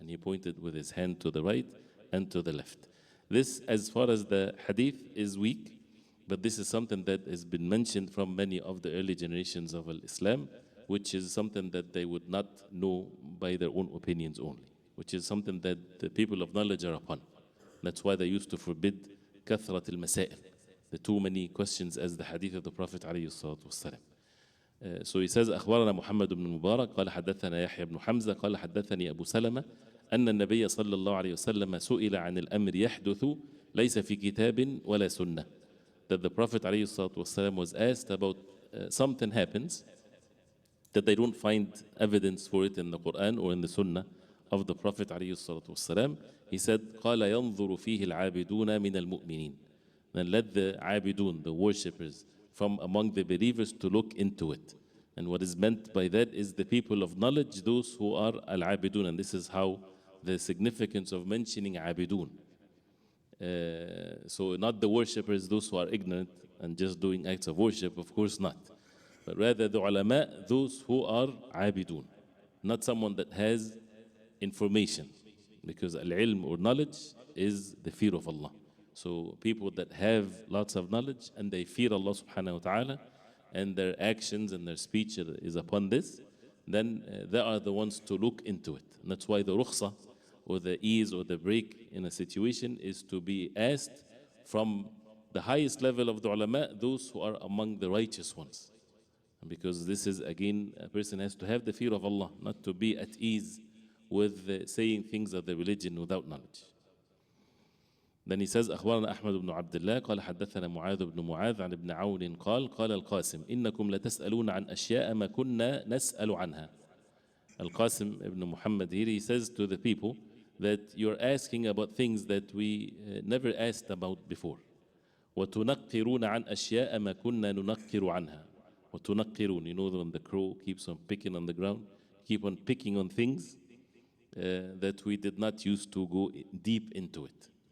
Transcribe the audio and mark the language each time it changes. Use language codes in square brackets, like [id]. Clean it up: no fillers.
[en] And he pointed with his hand to the right and to the left. This, as far as the hadith, is weak, but this is something that has been mentioned from many of the early generations of Islam, which is something that they would not know by their own opinions only, which is something that the people of knowledge are upon. That's why they used to forbid [ar] كثرة المسائل, [en] the too many questions, as the hadith of the Prophet عليه الصلاة والسلام. So he says [ar] أخبرنا محمد بن المبارك قال حدثنا يحيى بن حمزة قال حدثني أبو سلمة أن النبي صلى الله عليه وسلم سئل عن الأمر يحدث ليس في كتاب ولا سنة. [en] That the Prophet عليه الصلاة والسلام was asked about something happens that they don't find evidence for it in the Quran or in the Sunnah of the Prophet عليه الصلاة والسلام. He said [ar] قال ينظر فيه العابدون من المؤمنين. [en] Then let the abidun, the worshippers from among the believers, to look into it. And what is meant by that is the people of knowledge, those who are al-abidun. And this is how the significance of mentioning abidun. So not the worshippers, those who are ignorant and just doing acts of worship, of course not. But rather the ulama, those who are abidun. Not someone that has information. Because al-ilm or knowledge is the fear of Allah. So people that have lots of knowledge and they fear Allah subhanahu wa ta'ala, and their actions and their speech is upon this, then they are the ones to look into it. And that's why the rukhsah or the ease or the break in a situation is to be asked from the highest level of the ulama, those who are among the righteous ones. Because this is, again, a person has to have the fear of Allah, not to be at ease with saying things of the religion without knowledge. Then he says [ar] أخبرنا أحمد بن عبد الله قال حدثنا معاذ بن معاذ عن ابن عون قال قال القاسم إنكم لتسألون عن أشياء ما كنا نسأل عنها. [en] Al-Qasim ibn Muhammad here, he says to the people that you're asking about things that we never asked about before. [ar] وَتُنَقِّرُونَ عَنْ أَشْيَاءَ مَا كُنَّا نُنَقِّرُ عَنْهَا. [en] وَتُنَقِّرُونَ, you know, when the crow keeps on picking on the ground, keep on picking on things that we did not used to go deep into it.